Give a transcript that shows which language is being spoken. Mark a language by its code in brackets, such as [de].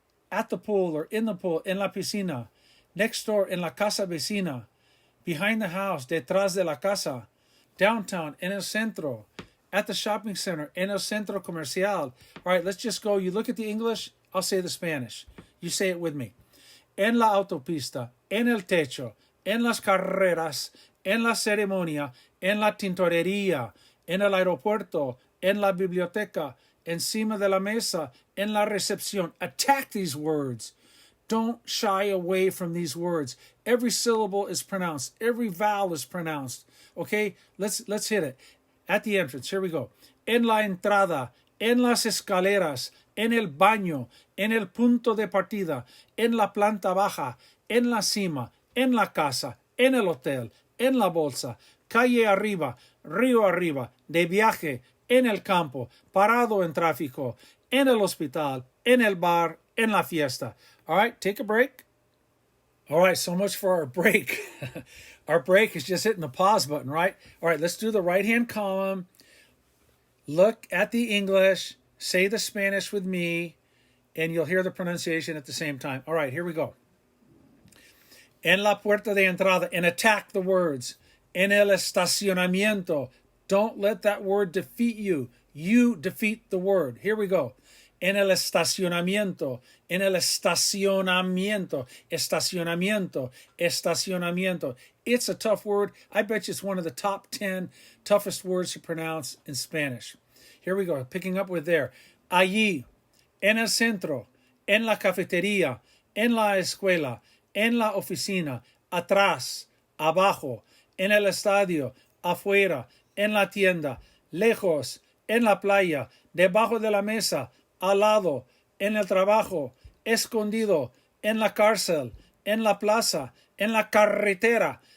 [en] At the pool or in the pool. [es] En la piscina. [en] Next door, [es] en la casa vecina. [en] Behind the house, [es] detrás de la casa. [en] Downtown, [es] en el centro. [en] At the shopping center, [es] en el centro comercial. [en] All right, let's just go. You look at the English, I'll say the Spanish. You say it with me. [es] En la autopista, en el techo, en las carreras, en la ceremonia, en la tintorería, en el aeropuerto, en la biblioteca, encima de la mesa, en la recepción. [en] Attack these words. Don't shy away from these words. Every syllable is pronounced. Every vowel is pronounced. Okay, let's hit it. At the entrance, here we go. [es] En la entrada, en las escaleras, en el baño, en el punto de partida, en la planta baja, en la cima, en la casa, en el hotel, en la bolsa, calle arriba, río arriba, de viaje, en el campo, parado en tráfico, en el hospital, en el bar, en la fiesta. [en] All right, take a break. All right, so much for our break. Our break is just hitting the pause button, right? All right, let's do the right-hand column. Look at the English, say the Spanish with me, and you'll hear the pronunciation at the same time. All right, here we go. [es] En la puerta de entrada, [en] and attack the words. [es] En el estacionamiento. [en] Don't let that word defeat you. You defeat the word. Here we go. [es] En el estacionamiento, en el estacionamiento, estacionamiento, estacionamiento. [en] It's a tough word. I bet you it's one of the top 10 toughest words to pronounce in Spanish. Here we go, picking up with there. [es] Allí, en el centro, en la cafetería, en la escuela, en la oficina, atrás, abajo, en el estadio, afuera, en la tienda, lejos, en la playa, debajo de la mesa, al lado, en el trabajo, escondido, en la cárcel, en la plaza, en la carretera,